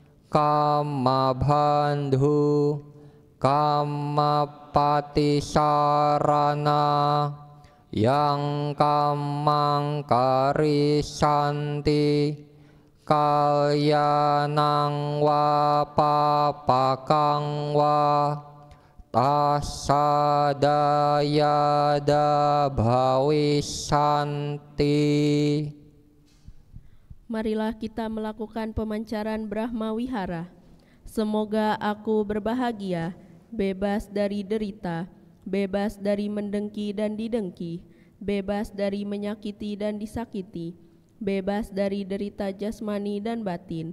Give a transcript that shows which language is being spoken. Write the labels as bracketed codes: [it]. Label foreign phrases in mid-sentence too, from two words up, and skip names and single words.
[pi] kammabandhu kammapatisarana yang kammang karisanti kalyanang wa papakang wa tasadayada bhawisanti. [id] Marilah kita melakukan pemancaran Brahma Wihara. Semoga aku berbahagia, bebas dari derita, bebas dari mendengki dan didengki, bebas dari menyakiti dan disakiti, bebas dari derita jasmani dan batin.